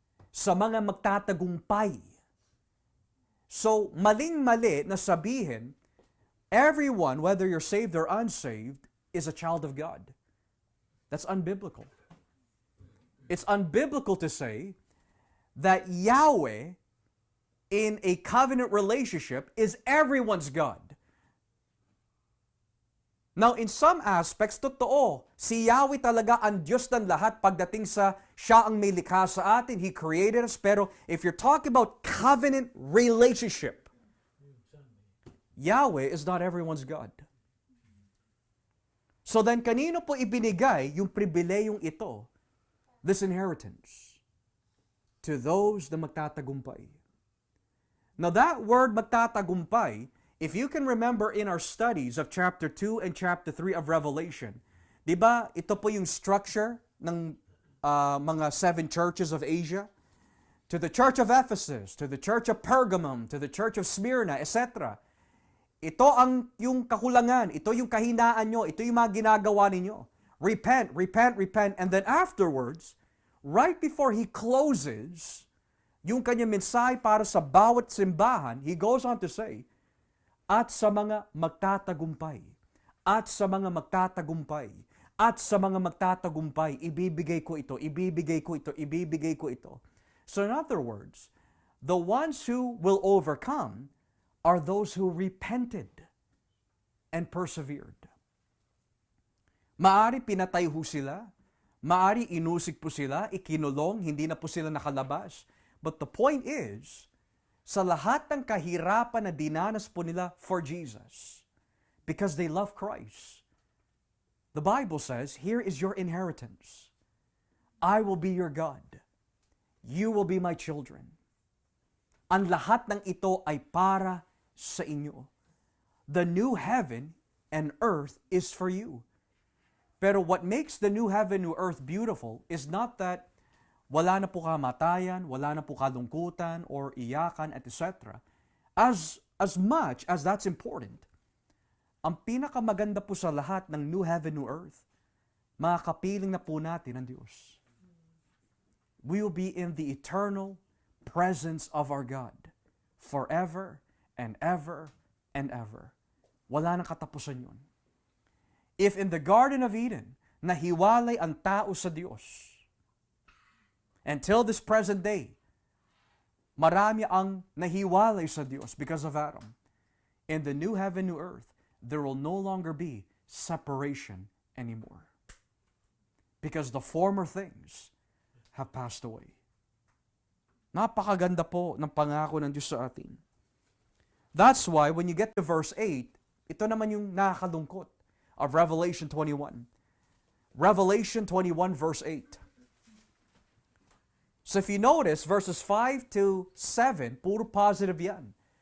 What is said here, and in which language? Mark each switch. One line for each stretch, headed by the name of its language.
Filipino: Sa mga magtatagumpay.
English: So,
Filipino: maling-mali na sabihin,
English: everyone, whether you're saved or unsaved, is a child of God. That's unbiblical. It's unbiblical to say that Yahweh in a covenant relationship is everyone's God. Now, in some aspects, totoo.
Filipino: Si Yahweh talaga ang Diyos ng lahat pagdating sa siya ang may likha sa atin.
English: He created us. Pero if you're talking about covenant relationship, Yahweh is not everyone's God.
Filipino: So then, kanino po ibinigay yung pribileyong ito,
English: this inheritance? To those na magtatagumpay. Now that word magtatagumpay, if you can remember in our studies of chapter 2 and chapter 3 of Revelation,
Filipino: di ba ito po yung
English: structure ng mga 7 churches of Asia? To the church of Ephesus, to the church of Pergamum, to the church of Smyrna, etc.
Filipino: Ito ang yung kakulangan, ito yung kahinaan nyo, ito yung mga ginagawa ninyo.
English: Repent, repent, repent, and then afterwards, right before he closes
Filipino: yung kanyang mensahe para sa bawat simbahan,
English: he goes on to say,
Filipino: at sa mga magtatagumpay, at sa mga magtatagumpay, at sa mga magtatagumpay, ibibigay ko ito, ibibigay ko ito, ibibigay ko ito.
English: So in other words, the ones who will overcome are those who repented and persevered.
Filipino: Maari pinatay ho sila, maari inusig po sila, ikinulong, hindi na po sila nakalabas.
English: But the point is,
Filipino: sa lahat ng kahirapan na dinanas po nila
English: for Jesus, because they love Christ, the Bible says, here is your inheritance. I will be your God. You will be my children.
Filipino: Ang lahat ng ito ay para sa inyo.
English: The new heaven and earth is for you. Pero what makes the new heaven, new earth beautiful is not that
Filipino: wala na po kamatayan, wala na po kalungkutan or iyakan,
English: etc. As much as that's important,
Filipino: ang pinakamaganda po sa lahat ng new heaven, new earth, makakapiling na po natin ang Diyos.
English: We will be in the eternal presence of our God forever and ever and ever.
Filipino: Wala nang katapusan yun.
English: If in the Garden of Eden,
Filipino: nahiwalay ang tao sa Diyos,
English: until this present day,
Filipino: marami ang nahiwalay sa Diyos
English: because of Adam. In the new heaven, new earth, there will no longer be separation anymore. Because the former things have passed away.
Filipino: Napakaganda po ng pangako ng Diyos sa atin.
English: That's why when you get to verse 8,
Filipino: ito naman yung nakakalungkot
English: of Revelation 21. Revelation 21 verse 8. So if you notice, verses 5 to 7,
Filipino: puro positive yan.